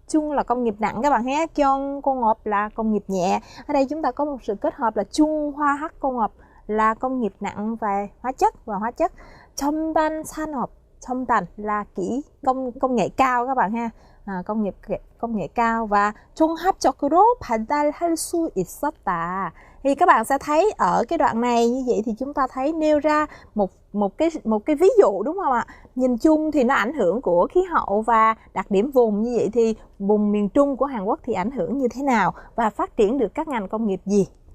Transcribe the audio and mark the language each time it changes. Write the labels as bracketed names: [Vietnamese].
[Vietnamese] Trung là công nghiệp nặng các bạn nhé, 경공업 là công nghiệp nhẹ. Ở đây chúng ta có một sự kết hợp là 중화학공업 là công nghiệp nặng và hóa chất. [Korean] 첨단 산업, [Vietnamese] 첨단 là công nghệ cao các bạn ha. công nghệ cao. [Korean] và 종합적으로 발달할 수 있었다. [Vietnamese] Thì các bạn sẽ thấy ở cái đoạn này như vậy thì chúng ta thấy nêu ra một cái ví dụ, đúng không ạ? Nhìn chung thì nó ảnh hưởng của khí hậu và đặc điểm vùng, như vậy thì vùng miền Trung của Hàn Quốc thì ảnh hưởng như thế nào và phát triển được các ngành công nghiệp gì?